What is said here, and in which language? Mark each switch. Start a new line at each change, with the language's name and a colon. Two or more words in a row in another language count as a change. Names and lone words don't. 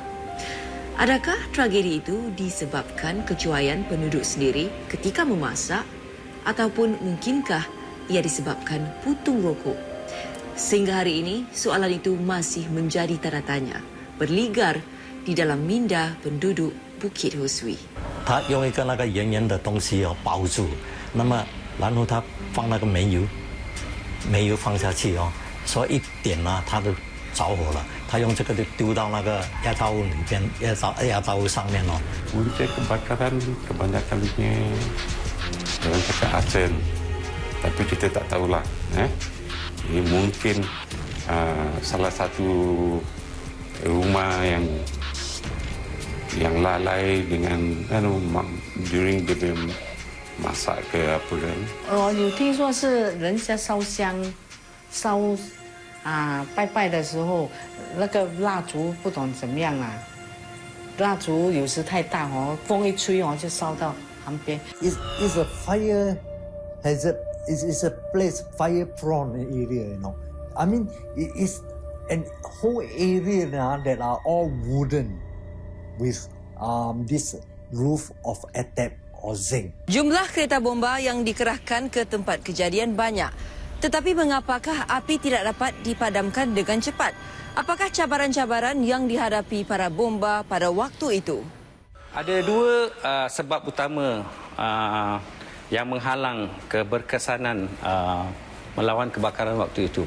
Malay: Adakah tragedi itu disebabkan kecuaian penduduk sendiri ketika memasak? Ataupun mungkinkah ia disebabkan putung rokok? Sehingga hari ini, soalan itu masih menjadi tanda tanya, berligar di dalam minda penduduk Bukit Swee.
Chinese: 他用一个那个圆圆的东西包住，那么然后他放那个煤油放下去所以一点它就着火了。他用这个就丢到那个压榨物里边，压榨物上面
Malay: Punca kebakaran kebanyakannya orang cakap arsen, tapi kita tak tahulah. Ini mungkin salah satu rumah yang lalai dengan during dia masak ke apa kan. 有听说是人家烧香拜拜的时候，那个蜡烛不懂怎么样蜡烛有时太大风一吹就烧到旁边。
English: It's a fire hazard. It's a place fire prone area, you know. I mean, it's a whole area that are all wooden with this roof of atap or zinc.
Malay: Jumlah kereta bomba yang dikerahkan ke tempat kejadian banyak. Tetapi mengapakah api tidak dapat dipadamkan dengan cepat? Apakah cabaran-cabaran yang dihadapi para bomba pada waktu itu? Ada dua sebab utama yang menghalang keberkesanan melawan kebakaran waktu itu.